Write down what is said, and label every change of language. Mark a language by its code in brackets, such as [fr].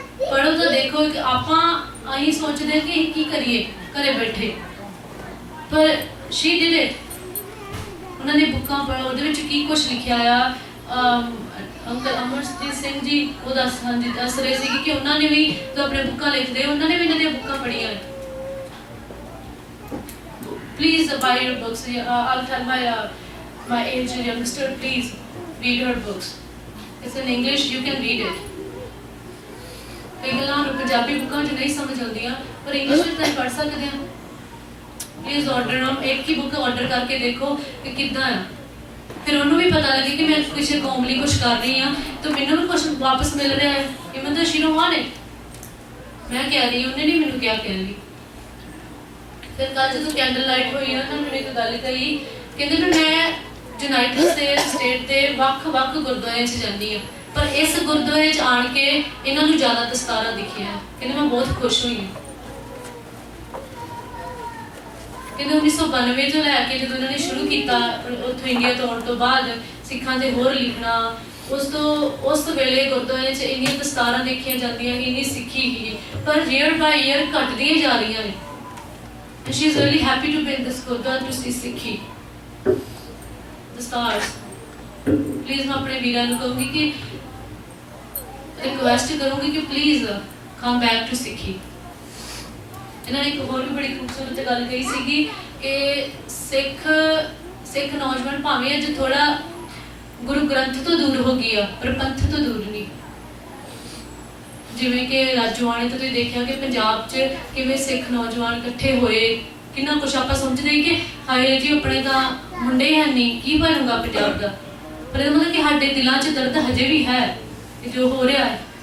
[pa] ਪੜ੍ਹੋ ਤਾਂ ਦੇਖੋ ਕਿ ਆਪਾਂ ਅਸੀਂ ਸੋਚਦੇ ਕਿ ਅਸੀਂ ਕੀ ਕਰੀਏ ਘਰੇ ਬੈਠੇ, ਪਰ [en] She did it. [pa] ਉਹਨਾਂ ਦੀ ਬੁੱਕਾਂ ਪੜ੍ਹੋ, ਉਹਦੇ ਵਿੱਚ ਕੀ ਕੁਝ ਲਿਖਿਆ ਆ। ਅੰਕਲ ਅਮਰਜੀਤ ਸਿੰਘ ਜੀ ਉਹ ਦੱਸ ਰਹੇ ਸੀ ਕਿ ਉਹਨਾਂ ਨੇ ਵੀ ਜੋ ਆਪਣੇ ਬੁੱਕਾਂ ਲਿਖਦੇ, ਉਹਨਾਂ ਨੇ ਵੀ ਇਹਨਾਂ ਦੀਆਂ ਬੁੱਕਾਂ ਪੜ੍ਹੀਆਂ। [en] Please buy your books. I'll tell my age youngster, please read her books. It's in English, you can read it. [pa] ਕਈ ਗੱਲਾਂ ਪੰਜਾਬੀ ਬੁੱਕਾਂ 'ਚ ਨਹੀਂ ਸਮਝ ਆਉਂਦੀਆਂ, ਪਰ ਇੰਗਲਿਸ਼ ਵਿੱਚ ਤਾਂ ਪੜ੍ਹ ਸਕਦੇ ਹਾਂ। ਪਲੀਜ਼ ਆਰਡਰ ਇੱਕ ਹੀ ਬੁੱਕ ਆਰਡਰ ਕਰਕੇ ਦੇਖੋ ਕਿ ਕਿੱਦਾਂ ਆ, ਫਿਰ ਉਹਨੂੰ ਵੀ ਪਤਾ ਲੱਗੇ ਕਿ ਮੈਂ ਕਿਸੇ ਕੌਮ ਲਈ ਕੁਝ ਕਰ ਰਹੀ ਹਾਂ ਤਾਂ ਮੈਨੂੰ ਵੀ ਕੁਝ ਵਾਪਸ ਮਿਲ ਰਿਹਾ ਹੈ। ਇਵਨ ਤਾਂ [en] she don't want it, [pa] ਮੈਂ ਕਹਿ ਰਹੀ, ਉਹਨੇ ਨਹੀਂ ਮੈਨੂੰ ਕਿਹਾ ਕਹਿਣ ਲਈ। ਫਿਰ ਕੱਲ੍ਹ ਜਦੋਂ ਕੈਂਡਲ ਲਾਈਟ ਹੋਈ ਨਾ, ਤਾਂ ਮੈਨੂੰ ਇੱਕ ਗੱਲ ਕਹੀ, ਕਹਿੰਦੇ ਵੀ ਮੈਂ ਯੂਨਾਈਟਿਡ ਸਟੇਟ ਦੇ ਵੱਖ-ਵੱਖ ਗੁਰਦੁਆਰਿਆਂ 'ਚ ਜਾਂਦੀ ਹਾਂ, ਪਰ ਇਸ ਗੁਰਦੁਆਰੇ 'ਚ ਆਣ ਕੇ ਇਹਨਾਂ ਨੂੰ ਜ਼ਿਆਦਾ ਦਸਤਾਰਾਂ ਦਿਖੀਆਂ। ਕਹਿੰਦੇ ਮੈਂ ਬਹੁਤ ਖੁਸ਼ ਹੋਈ ਹਾਂ। ਕਹਿੰਦੇ 1992 ਤੋਂ ਲੈ ਕੇ ਜਦੋਂ ਇਹਨਾਂ ਨੇ ਸ਼ੁਰੂ ਕੀਤਾ ਉੱਥੋਂ ਇੰਡੀਆ ਤੋਂ ਆਉਣ ਤੋਂ ਬਾਅਦ ਸਿੱਖਾਂ ਦੇ ਹੋਰ ਲਿਖਣਾ, ਉਸ ਵੇਲੇ ਗੁਰਦੁਆਰੇ 'ਚ ਇੰਨੀਆਂ ਦਸਤਾਰਾਂ ਦੇਖੀਆਂ ਜਾਂਦੀਆਂ, ਇੰਨੀ ਸਿੱਖੀ ਹੀ, ਪਰ ਈਅਰ ਬਾਈ ਈਅਰ ਘਟਦੀਆਂ ਜਾ ਰਹੀਆਂ ਨੇ। [en] She is really happy to be in this Gurdwara to see Sikhi, the stars. [hi] Please मैं अपने वीरा [pa] ਨੂੰ ਕਹੂੰਗੀ ਕਿ [hi] रिक्वेस्ट करूँगी कि [en] Please come back to Sikhi. [pa] ਇਹਨਾਂ ਨੇ ਇੱਕ ਹੋਰ ਵੀ ਬੜੀ ਖੂਬਸੂਰਤ ਗੱਲ ਕਹੀ ਸੀਗੀ ਕਿ ਸਿੱਖ ਨੌਜਵਾਨ ਭਾਵੇਂ ਅੱਜ ਥੋੜਾ ਗੁਰੂ ਗ੍ਰੰਥ ਤੋਂ ਦੂਰ ਹੋ ਗਈ ਆ, ਪਰ ਪੰਥ ਤੋਂ ਦੂਰ ਨਹੀਂ। ਜਿਵੇਂ ਕਿ ਰਾਜੋਆਣੇ ਤੋਂ ਤੁਸੀਂ ਦੇਖਿਆ ਕਿ ਪੰਜਾਬ 'ਚ ਕਿਵੇਂ ਸਿੱਖ ਨੌਜਵਾਨ ਇਕੱਠੇ ਹੋਏ, ਕਿੰਨਾ ਕੁਛ ਆਪਾਂ ਸੋਚਦੇ ਕਿ ਹਾਏ ਜੀ ਆਪਣੇ ਤਾਂ ਮੁੰਡੇ ਹੈ ਨਹੀਂ, ਕੀ ਬਣੂਗਾ ਪੰਜਾਬ ਦਾ, ਪਰ ਇਹਦਾ ਮਤਲਬ ਕਿ ਸਾਡੇ ਦਿਲਾਂ 'ਚ ਦਰਦ ਹਜੇ ਵੀ ਹੈ ਜੋ ਹੋ ਰਿਹਾ ਹੈ।